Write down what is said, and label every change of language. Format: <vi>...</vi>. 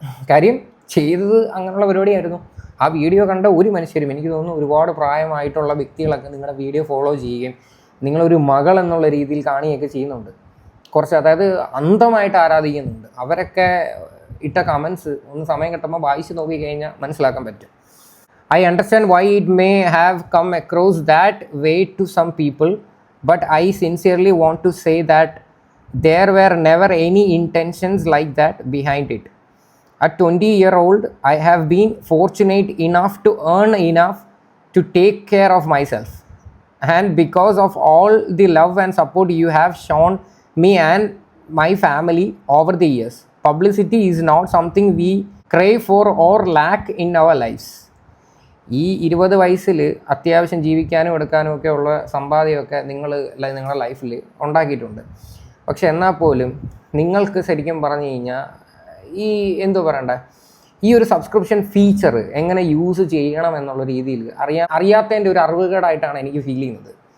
<ml>കാര്യം ചെയ്തത് അങ്ങനെയുള്ള പരിപാടിയായിരുന്നു. ആ വീഡിയോ കണ്ട ഒരു മനുഷ്യരും, എനിക്ക് തോന്നുന്നു ഒരുപാട് പ്രായമായിട്ടുള്ള വ്യക്തികളൊക്കെ നിങ്ങളുടെ വീഡിയോ ഫോളോ ചെയ്യുകയും നിങ്ങളൊരു മകൾ എന്നുള്ള രീതിയിൽ കാണുകയൊക്കെ ചെയ്യുന്നുണ്ട്. കുറച്ച് അതായത് അന്ധമായിട്ട് ആരാധിക്കുന്നുണ്ട്. അവരൊക്കെ ഇട്ട കമൻസ് ഒന്ന് സമയം കിട്ടുമ്പോൾ വായിച്ച് നോക്കിക്കഴിഞ്ഞാൽ മനസ്സിലാക്കാൻ പറ്റും.</ml> <en>I understand why it may have come across that way to some people, but I sincerely want to say that there were never any intentions like that behind it. At 20-year-old, I have been fortunate enough to earn enough to take care of myself. And because of all the love and support you have shown me and my family over the years, publicity is not something we crave for or lack in our lives.</en> <ml>ഈ 20 വയസ്സിൽ അത്യാവശ്യം ജീവിക്കാനും എടുക്കാനും ഒക്കെ ഉള്ള സമ്പാദ്യമൊക്കെ നിങ്ങളുടെ ലൈഫിൽ ഉണ്ടാക്കിയിട്ടുണ്ട്. പക്ഷെ എന്നാൽ പോലും നിങ്ങൾക്ക് ശരിക്കും പറഞ്ഞു കഴിഞ്ഞാൽ ഈ എന്തോ പറയണ്ടേ, ഈ ഒരു സബ്സ്ക്രിപ്ഷൻ ഫീച്ചർ എങ്ങനെ യൂസ് ചെയ്യണം എന്നുള്ള രീതിയിൽ അറിയാത്തതിൻ്റെ ഒരു അറിവുകേടായിട്ടാണ് എനിക്ക് ഫീൽ ചെയ്യുന്നത്.</ml>